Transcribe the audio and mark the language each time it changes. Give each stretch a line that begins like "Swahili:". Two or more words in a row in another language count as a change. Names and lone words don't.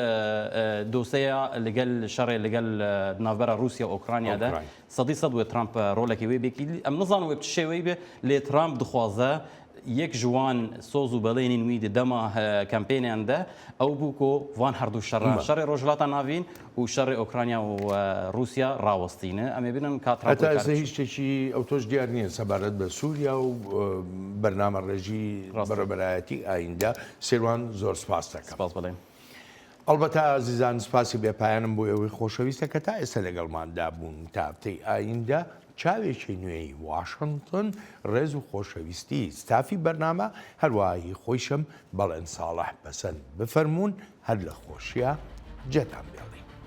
Kurdish: dosyeya li gel şerê li gel navbera Rusya Ukrayna de sedî sed wê Trump rolekê wê bêkî em nizanin wê bi çi şêweyî be lê Trump dixwaze yek ji wan soz û belênên wî di dema kampênyan de ew bû ku van her du şerê rojhilata navîn û şerê Ukrayna û Rusya rawestîne em ê bînin
Central Kurdish: هەتا ئێستا هیچ شتێکی ئەو تۆش دیار نییە سەبارەت بە سووریا و بەرنامە ڕێژی بەڕێوەبەرایەتی ئایندا سێوان زۆر سپاس دەکەم. سپاس بڵێن. ئەڵبەتە ئازیزان سپاسی بێپایانم بۆ ئەوەی خۆشەویستە کە تا ئێستا لەگەڵماندا بوون تا هەفتەی ئایندە چاوێکی نوێی واشنگتن ڕێز و خۆشەویستی ستافی بەرنامە هەروەهی خۆیشم بەڵێن ساڵح بەسەند بفەرمونون هەر لە خۆشیە جێتان بێڵێ.